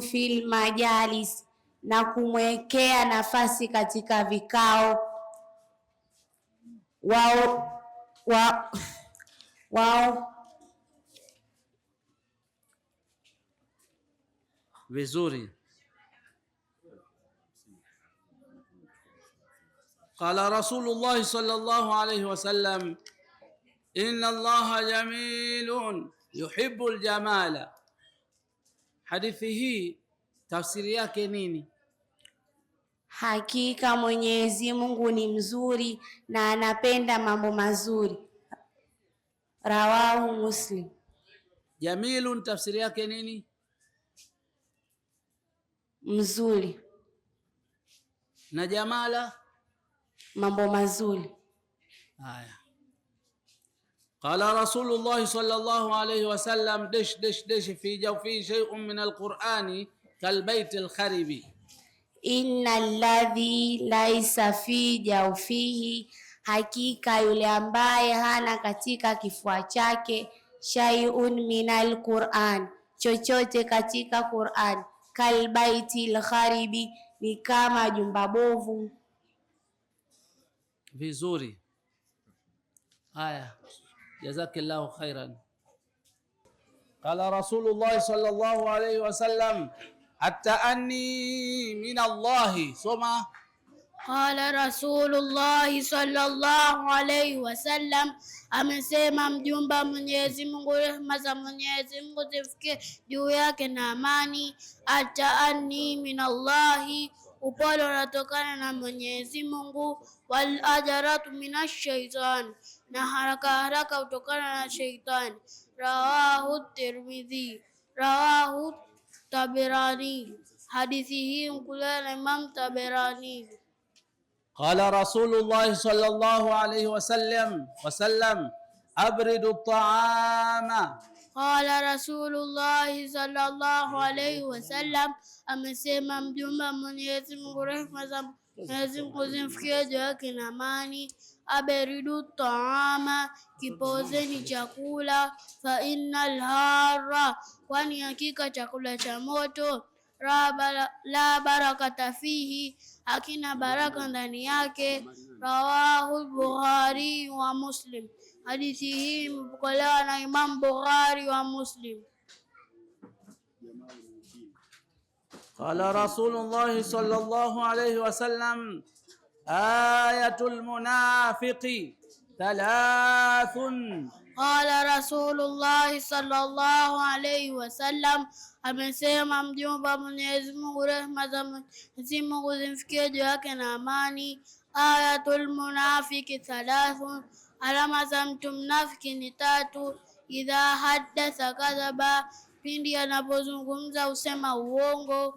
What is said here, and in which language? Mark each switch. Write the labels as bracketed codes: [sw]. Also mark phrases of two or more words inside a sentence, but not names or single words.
[ar] في المجالس, [sw] na kumwekea nafasi katika vikao. Wao vizuri. [ar] قال رسول الله صلى الله عليه وسلم إن الله جميل يحب الجمال. [sw] Hadithi hii tafsiri yake nini? Hakika Mwenyezi Mungu ni mzuri na anapenda mambo mazuri. [ar] رواه مسلم. [sw] Jamilun tafsiri yake nini? Mzuri. Na jamala? Mambo mazuri. Haya. [ar] قال رسول الله صلى الله عليه وسلم في جوف شيء من القرآن كالبيت الخرب. إن الذي ليس في جوفه, [sw] hakika yule ambaye hana katika kifua chake, [ar] شيء من القرآن, [sw] chochote katika Qur'an, [ar] كالبيت الخرب, [sw] ni kama jumba bovu. Vizuri. Haya, [ar] جزاك الله خيرا. قال رسول الله صلى الله عليه وسلم التأني من الله. Soma. قال رسول الله صلى الله عليه وسلم, [sw] amesema mjumbe wa Mwenyezi Mungu, rehema za Mwenyezi Mungu zifikie juu yake na amani. [ar] التأني من الله, [sw] upole unatokana na Mwenyezi Mungu. [ar] والعجلة من الشيطان, [sw] na haraka haraka utokana na shaitani. [ar] رواه الترمذي. رواه الطبراني. [sw] Hadithi hii mkulia na Imam Taberani. [ar] قال رسول الله صلى الله عليه وسلم أبردوا الطعام. قال رسول الله صلى الله عليه وسلم, [sw] amesema mjumbe wa Mwenyezi Mungu, rehema za Mwenyezi Mungu zimfikie juu yake na amani. [ar] أبردوا الطعام, [sw] kipozeni chakula. [ar] فإن الحار, [sw] kwani hakika chakula cha moto. [ar] لا بركة فيه, [sw] hakina baraka ndani yake. [ar] رواه البخاري ومسلم. [sw] Hadithi hii imepokelewa na Imam Bukhari wa Muslim. [ar] قال رسول الله صلى الله عليه وسلم آية المنافق ثلاث. قال رسول الله صلى الله عليه وسلم, [sw] amesema mjumbe wa Mwenyezi Mungu, rehema za Mwenyezi Mungu zimfikie juu yake na amani. [ar] آية المنافق ثلاث, [sw] alama za mtu mnafiki ni tatu. [ar] إذا حدث كذب, [sw] pindi anapozungumza usema uongo.